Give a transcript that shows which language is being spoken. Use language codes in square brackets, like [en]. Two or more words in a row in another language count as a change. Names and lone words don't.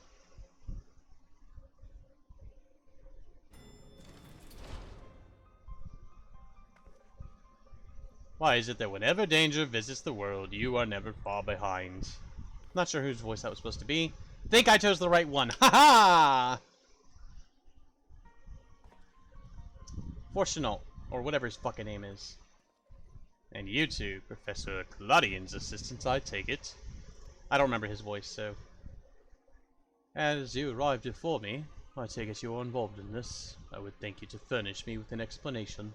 [en] Why is it that whenever danger visits the world, you are never far behind? Not sure whose voice that was supposed to be. Think I chose the right one. Ha ha! Fortunal, or whatever his fucking name is. And you two, Professor Claudian's assistants, I take it. I don't remember his voice, so. As you arrived before me, I take it you are involved in this. I would thank you to furnish me with an explanation.